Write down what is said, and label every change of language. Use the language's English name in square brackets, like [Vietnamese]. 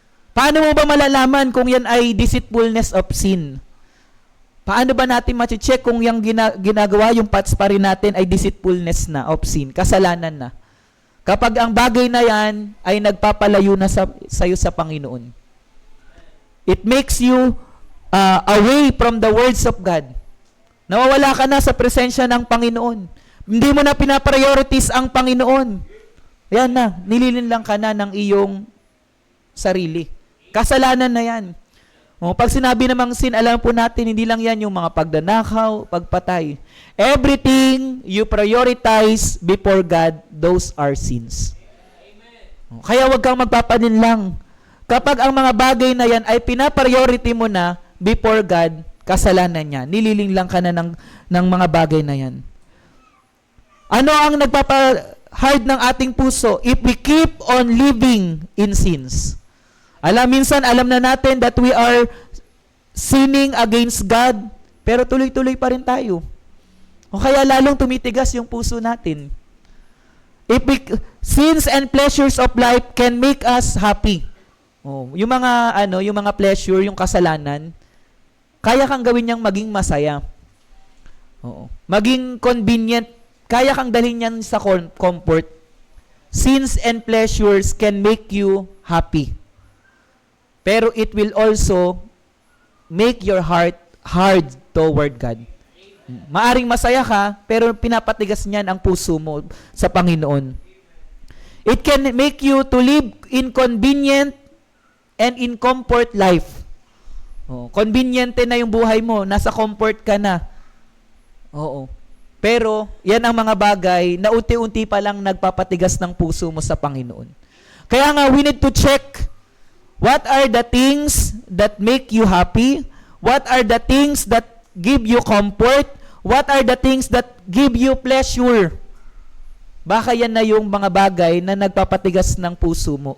[Filipino] Paano mo ba malalaman kung yan ay [English] deceitfulness of sin? [Filipino] Paano ba natin ma-check kung yung ginagawa, yung parts pa rin natin ay deceitfulness na of sin, kasalanan na? Kapag ang bagay na yan ay nagpapalayo na sa'yo sa Panginoon. [English] It makes you away from the words of God. [Filipino] Nawawala ka na sa presensya ng Panginoon. Hindi mo na pinapriorities ang Panginoon. Yan na, nililin lang ka na ng iyong sarili. Kasalanan na yan. Pag sinabi namang sin, alam po natin, hindi lang yan yung mga pagdanakaw, pagpatay. [English] Everything you prioritize before God, those are sins. [Filipino] Kaya wag kang magpapanin lang. Kapag ang mga bagay na yan ay pinapriority mo na before God, kasalanan niya. Nililing lang ka na ng mga bagay na yan. Ano ang nagpapa-hard ng ating puso? [English] If we keep on living in sins. [Filipino] Minsan alam na natin [English] that we are sinning against God, [Filipino] pero tuloy-tuloy pa rin tayo. O kaya lalong tumitigas yung puso natin. [English] Sins and pleasures of life can make us happy. [Filipino] Yung mga pleasure, yung kasalanan, kaya kang gawin niyang maging masaya. Maging convenient, kaya kang dalhin yan sa comfort. [English] Sins and pleasures can make you happy. [Filipino] Pero [English] it will also make your heart hard toward God. [Filipino] Maaring masaya ka, pero pinapatigas niyan ang puso mo sa Panginoon. [English] It can make you to live in convenient and in comfort life. [Filipino] Conveniente na yung buhay mo, nasa comfort ka na. Oo. Pero, yan ang mga bagay na unti-unti pa lang nagpapatigas ng puso mo sa Panginoon. Kaya nga, [English] we need to check what are the things that make you happy? What are the things that give you comfort? What are the things that give you pleasure? [Filipino] Baka yan na yung mga bagay na nagpapatigas ng puso mo.